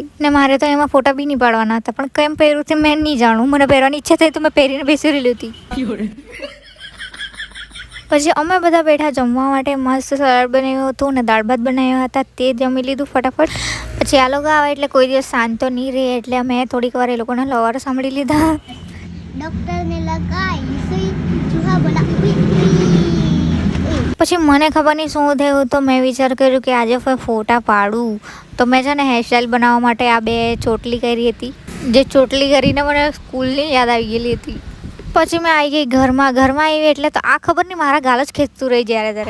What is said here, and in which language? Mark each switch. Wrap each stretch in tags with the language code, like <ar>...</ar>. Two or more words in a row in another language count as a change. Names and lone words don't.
<gu>ને મારે તો એમાં ફોટા બી નહીં પાડવાના હતા, પણ કેમ પહેર્યું તે મેં નહીં જાણું, મને પહેરવાની ઈચ્છા થઈ તો મેં પહેરીને બેસી રહેલી હતી। પછી અમે બધા બેઠા જમવા માટે। મસ્ત સલાડ બનાવ્યું હતું ને દાળ ભાત બનાવ્યા હતા, તે જમી લીધું ફટાફટ। પછી આ લોકો આવે એટલે કોઈ દિવસ શાંત તો નહીં રહે, એટલે અમે થોડીક વાર એ લોકોના લવાર સાંભળી લીધા।</gu> <hi>डॉक्टर ने लगाई सुई, चूहा बोला उई</hi> <gu>પછી મને ખબર નહીં શું થયું, તો મેં વિચાર કર્યું કે આજે ફોટા પાડું, તો મેં છે ને હેરસ્ટાઈલ બનાવવા માટે આ બે ચોટલી કરી હતી, જે ચોટલી કરીને મને સ્કૂલની યાદ આવી ગયેલી હતી। પછી મેં આવી ગઈ ઘરમાં આવી એટલે તો આ ખબર નહીં મારા ગાલ જ ખેંચતું રહી જ્યારે ત્યારે।</gu>